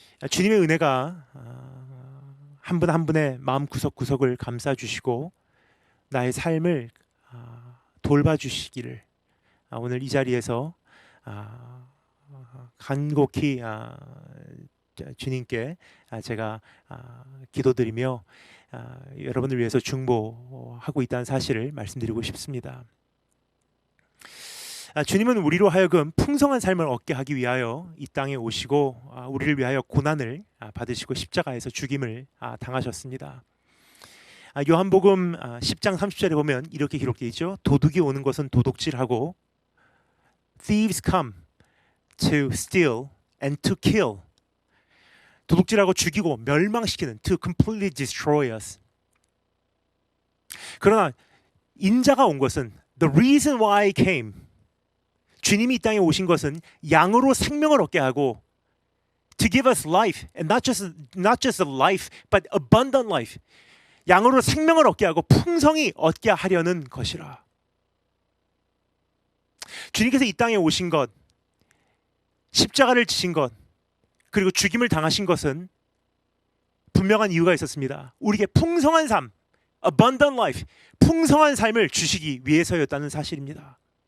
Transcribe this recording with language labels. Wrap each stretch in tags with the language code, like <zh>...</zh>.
<ko>주님의 은혜가 한 분 한 분의 마음 구석구석을 감싸주시고 나의 삶을 돌봐주시기를 오늘 이 자리에서 간곡히 주님께 제가 기도드리며 여러분을 위해서 중보하고 있다는 사실을 말씀드리고 싶습니다. 주님은 우리로 하여금 풍성한 삶을 얻게 하기 위하여 이 땅에 오시고 우리를 위하여 고난을 받으시고 십자가에서 죽임을 당하셨습니다. 요한복음 10장 30절에 보면 이렇게 기록되어 있죠. 도둑이 오는 것은 도둑질하고</ko> <en>Thieves come to steal and to kill.</en> <ko>도둑질하고 죽이고 멸망시키는,</ko> <en>to completely destroy us.</en> <ko>그러나 인자가 온 것은</ko> <en>the reason why he came.</en> <ko>주님이 이 땅에 오신 것은 양으로 생명을 얻게 하고</ko> <en>to give us life, and not just a life, but abundant life.</en> <ko>양으로 생명을 얻게 하고 풍성히 얻게 하려는 것이라. 주님께서 이 땅에 오신 것, 십자가를 지신 것, 그리고 죽임을 당하신 것은 분명한 이유가 있었습니다. 우리에게 풍성한 삶, abundant life, 풍성한 삶을 주시기 위해서였다는 사실입니다.</ko>